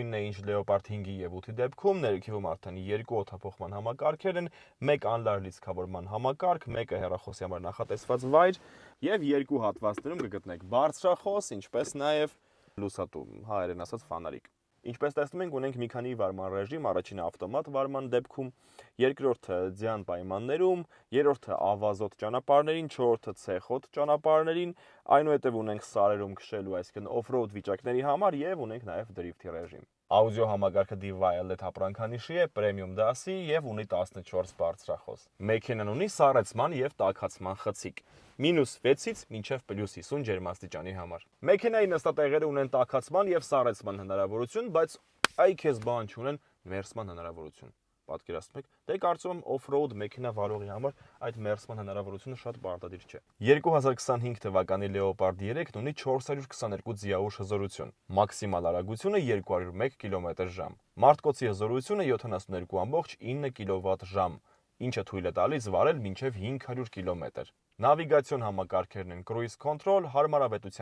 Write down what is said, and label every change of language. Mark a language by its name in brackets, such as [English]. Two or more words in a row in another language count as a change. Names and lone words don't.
[Armenian] է, ինչ Leopard 5-ի եւ 8-ի դեպքում, ներքևում արդեն 2 օդափոխման համակարգեր են, 1 անլար լիցքավորման համակարգ, 1-ը հեռախոսի համար նախատեսված վայր եւ 2 հատվածներում կգտնեք բարձրախոս, ինչպես նաեւ լուսատու, հայերեն ասած ֆանարիկ։ Ինչպես տեսնում ենք, ունենք մի քանի վարման ռեժիմ, առաջինը ավտոմատ վարման դեպքում, երկրորդը ձյան պայմաններում, երրորդը ավազոտ ճանապարհներին, չորրորդը ցեխոտ ճանապարհներին, այնուհետև ունենք սարերում քշելու, այսինքն off-road վիճակների համար եւ ունենք նաեւ դրիֆթի ռեժիմ։ Աուդիո համակարգը D-Wireless ապրանքանիշի է, պրեմիում դասի եւ ունի 14 բարձրախոս։ Մեքենան ունի սառեցման եւ տաքացման խցիկ։ -6-ից մինչև +50 ջերմաստիճանի համար։ Մեքենայի նստատեղերը ունեն տաքացման եւ սառեցման հնարավորություն, բայց այ քեզ բան չունեն մերսման հնարավորություն։ Պատկերացնում եք, դե կարծում եմ off-road մեքենա վարողի համար այդ մերսման հնարավորությունը շատ պարտադիր չէ։ 2025 թվականի Leopard 3-ն ունի 422 ձիաուժ հզորություն, մաքսիմալ արագությունը 201 կմ/ժ։ Մարտկոցի հզորությունը 72.9 կՎտ/ժ, ինչը թույլ է տալիս վարել մինչև 500 կմ։ Նավիգացիոն համակարգերն են Cruise Control, հարմարավետության